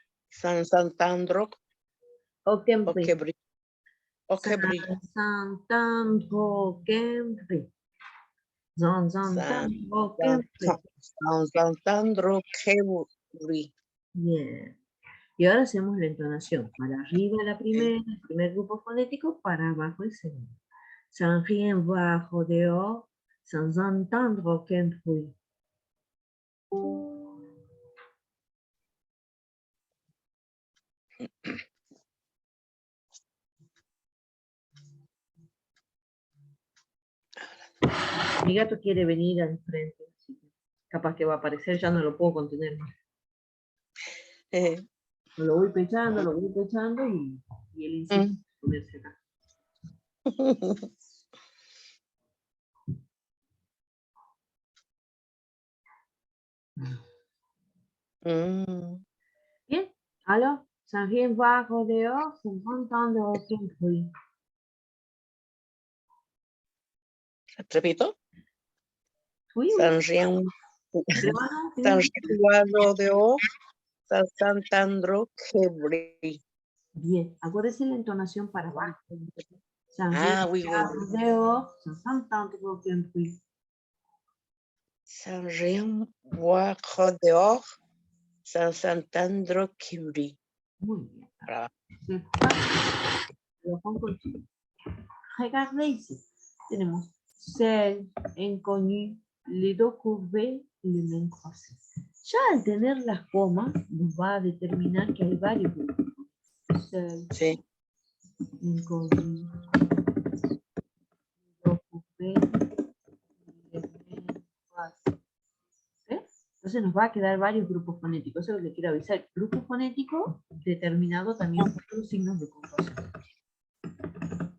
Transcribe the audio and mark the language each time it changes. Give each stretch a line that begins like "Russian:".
French: San Santandro. Aucun bruit. Okebri. Sans entendre aucun bruit. Sans entendre aucun bruit. San Santandro Kebri.
Spanish: Bien. Y ahora hacemos la entonación. Para arriba el primer grupo fonético, para abajo el segundo.
French: Sans rien voir au dehors, sans entendre aucun bruit.
Spanish: Mi gato quiere venir al frente. Capaz que va a aparecer, ya no lo puedo contener más. Lo voy pechando y él insiste en ponerse acá.
French: Bien, alors, sans rien voir au dehors, sans entendre aucun bruit.
Spanish: Repito.
French: Oui, San Rian Boador. San Santandro Kebri.
Spanish: Bien, acuérdense la entonación para abajo.
French: Oui. Dehors, sans entendre aucun bruit. San Rian Boador. San Santandro Kebri.
Spanish: Muy bien.
French: Regardez ici.
Spanish: Tenemos
French: celle, inconnu, les dos courbés
Spanish: y
French: les mains croisées.
Spanish: Ya al tener las comas, nos va a determinar que hay varios grupos.
French: Celle,
Spanish: Sí.
French: inconnu, les dos courbés y les mains croisées.
Spanish: ¿Sí? Entonces nos va a quedar varios grupos fonéticos. Eso es lo que le quiero avisar. Grupo fonético determinado también por los signos de puntuación.